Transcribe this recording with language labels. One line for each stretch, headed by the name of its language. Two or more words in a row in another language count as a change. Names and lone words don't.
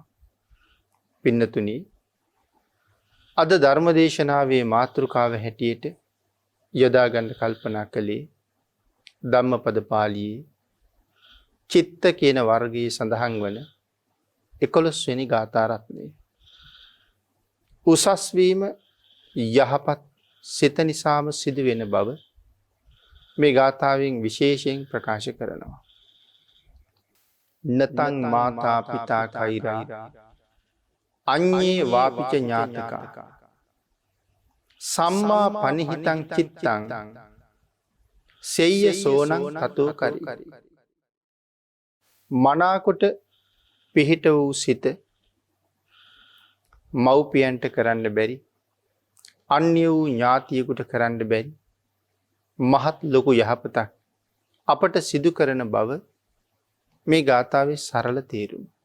Sinhala: පින්නතුනි, අද ධර්ම දේශනාවේ මාතෘකාව හැටියට යොදා ගන්න කල්පනා කළේ ධම්මපද පාළියේ චිත්ත කියන වර්ගයේ සඳහන් වන 11 වෙනි ගාථා රත්නය. උසස් වීම යහපත් සිත නිසාම සිදු වෙන බව මේ ගාථාවෙන් විශේෂයෙන් ප්‍රකාශ කරනවා.
Pali: නතං මාතා පිතා කෛරා අඤ්ඤේ වාපිච ඥාතිකා සම්මා පනිහිතං චිත්තං සෙය්‍ය සෝනං තතෝ කරි.
Sinhala: මනාකොට පිහිට වූ සිත මව්පියන්ට කරන්න බැරි, අන්‍ය වූ ඥාතියෙකුට කරන්න බැරි මහත් ලොකු යහපතක් අපට සිදු කරන බව මේ ගාථාවේ සරල තේරුම.